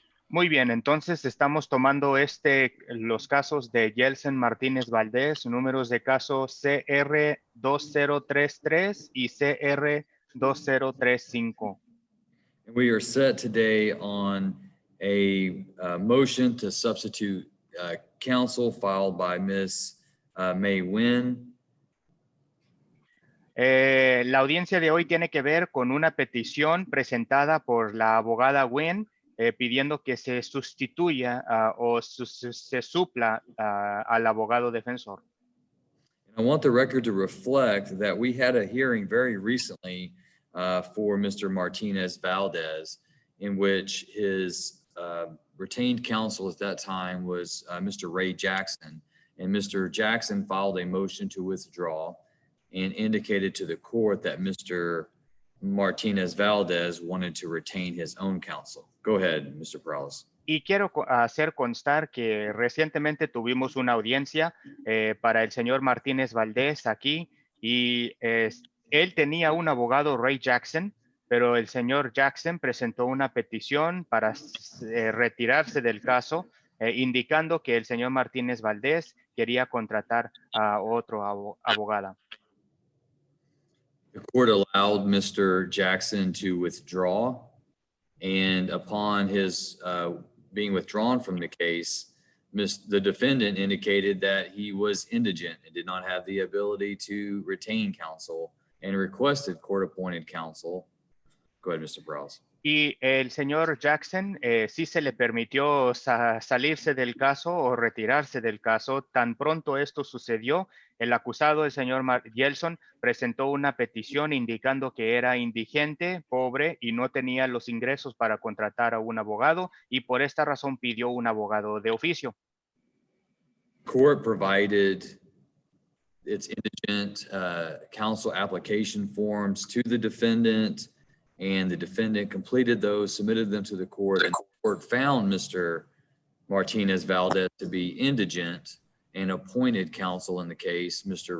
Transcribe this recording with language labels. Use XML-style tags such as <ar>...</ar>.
<es>Muy bien, entonces estamos tomando los casos de Yeltsin Martínez Valdés, números de caso CR 2033 y CR 2035.</es> <en>And we are set today on a motion to substitute counsel filed by Ms. May Nguyen.</en> <es>La audiencia de hoy tiene que ver con una petición presentada por la abogada Wen pidiendo que se sustituya o se supla al abogado defensor.</es> <en>I want the record to reflect that we had a hearing very recently for Mr. Martinez Valdez, in which his retained counsel at that time was Mr. Ray Jackson. And Mr. Jackson filed a motion to withdraw and indicated to the court that Mr. Martinez Valdez wanted to retain his own counsel. Go ahead, Mr. Perales.</en> <es>Y quiero hacer constar que recientemente tuvimos una audiencia para el señor Martínez Valdés aquí y él tenía un abogado, Ray Jackson, pero el señor Jackson presentó una petición para retirarse del caso, indicando que el señor Martínez Valdés quería contratar a otro abogada.</es> <en>The court allowed Mr. Jackson to withdraw, and upon his being withdrawn from the case, the defendant indicated that he was indigent and did not have the ability to retain counsel and requested court-appointed counsel. Go ahead, Mr. Perales.</en> <es>Y el señor Jackson sí se le permitió salirse del caso o retirarse del caso. Tan pronto esto sucedió, el acusado, el señor Yeltsin, presentó una petición indicando que era indigente, pobre y no tenía los ingresos para contratar a un abogado y por esta razón pidió un abogado de oficio.</es> <en>Court provided its indigent counsel application forms to the defendant, and the defendant completed those, submitted them to the court, and the court found Mr. Martinez Valdez to be indigent and appointed counsel in the case, Mr.</en>